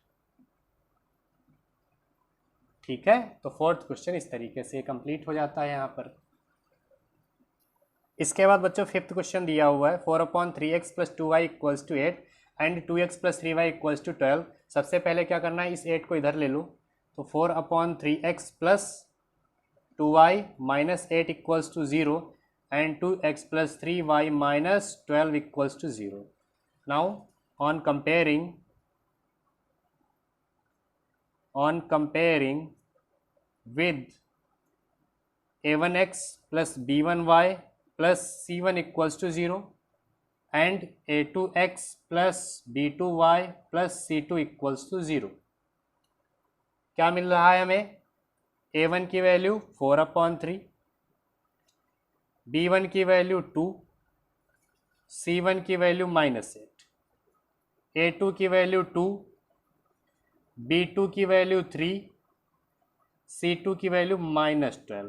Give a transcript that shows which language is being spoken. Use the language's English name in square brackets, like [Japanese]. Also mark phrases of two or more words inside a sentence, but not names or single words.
[Hindi] ठीक है, तो [English] fourth question [Hindi] इस तरीके से कंप्लीट हो जाता है यहाँ पर। इसके बाद बच्चों [English] fifth question [Hindi] दिया हुआ है 4/3x + 2y = 8 एंड 2x + 3y = 12। सबसे पहले क्या करना है, इस 8 को इधर ले लो। तो 4/3x + 2y - 8 = 0 and 2x + 3y - 12 = 0. [English] Now on comparing with a1x plus b1y plus c1 = 0 and a2x plus b2y plus c2 = 0, [Hindi] क्या मिल रहा है हमें? a1 की वैल्यू 4/3, b1 की वैल्यू 2, c1 की वैल्यू -8, a2 की वैल्यू 2, b2 की वैल्यू 3, c2 की वैल्यू -12।